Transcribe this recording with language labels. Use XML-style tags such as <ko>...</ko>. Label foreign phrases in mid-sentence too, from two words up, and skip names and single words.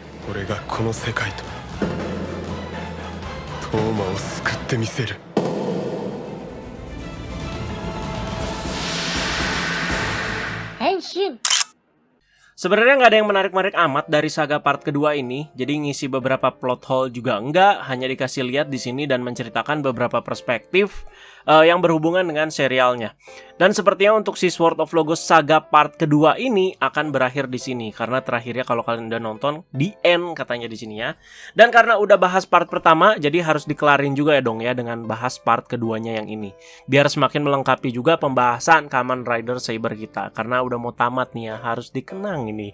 <ja>俺がこの世界とトーマを救ってみせる。 Henshin.</ja> <id>Sebenarnya nggak ada yang menarik-menarik amat dari saga part kedua ini, jadi ngisi beberapa plot hole juga enggak, hanya dikasih lihat di sini dan menceritakan beberapa perspektif yang berhubungan dengan serialnya. Dan sepertinya untuk si Sword of Logos saga part kedua ini akan berakhir di sini, karena terakhirnya kalau kalian udah nonton di end katanya di sini ya. Dan karena udah bahas part pertama, jadi harus dikelarin juga ya dong ya dengan bahas part keduanya yang ini, biar semakin melengkapi juga pembahasan Kamen Rider Saber kita, karena udah mau tamat nih ya, harus dikenang ini.</id>